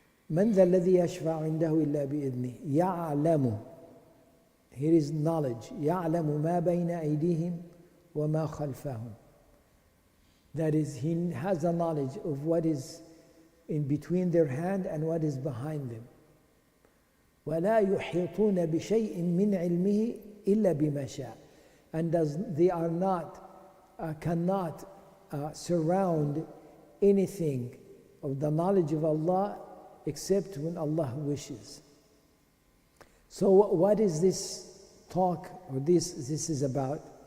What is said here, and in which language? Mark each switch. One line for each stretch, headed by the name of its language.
Arabic: من ذا الذي يشفع عنده إلا بإذنه يعلم.
English: Here is knowledge.
Arabic: يعلم ما بين أيديهم وما خلفهم.
English: That is, He has a knowledge of what is in between their hand and what is behind them.
Arabic: ولا يحيطون بشيء من علمه إلا بما شاء.
English: And they are cannot surround anything of the knowledge of Allah except when Allah wishes. So what is this talk, or this is about?